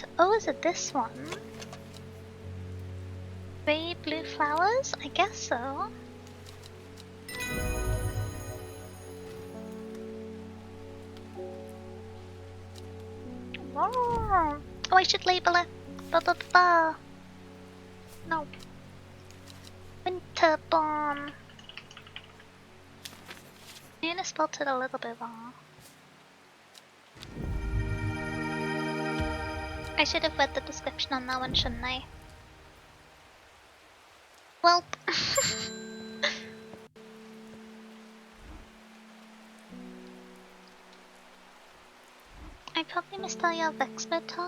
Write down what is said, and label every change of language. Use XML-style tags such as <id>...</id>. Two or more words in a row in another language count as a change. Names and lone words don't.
<en>Oh, is it this one? Grey blue flowers? I guess so. Oh, I should label it. Ba ba ba. No. Winterborn. I'm gonna spell it a little bit wrong. I should have read the description on that one, shouldn't I? Well. I probably missed all your Vexmo talk.</en>